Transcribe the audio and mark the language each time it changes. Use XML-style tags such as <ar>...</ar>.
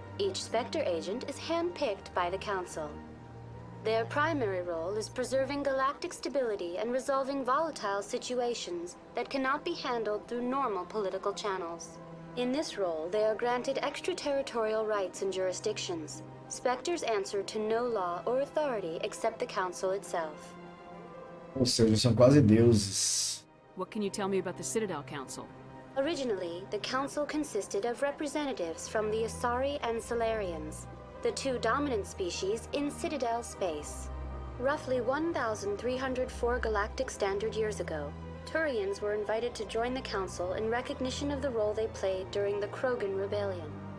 <en>Each Spectre agent is handpicked by the Council. Their primary role is preserving galactic stability and resolving volatile situations that cannot be handled through normal political channels. In this role, they are granted extraterritorial rights and jurisdictions. Spectres answer to no law or authority except the Council itself.</en> <pt>Ou seja, são quase deuses.</pt> <en>What can you tell me about the Citadel Council? Originally, the Council consisted of representatives from the Asari and Solarians, the two dominant species in Citadel space. Roughly 1,304 galactic standard years ago, Turians were invited to join the Council in recognition of the role they played during the Krogan Rebellion.</en>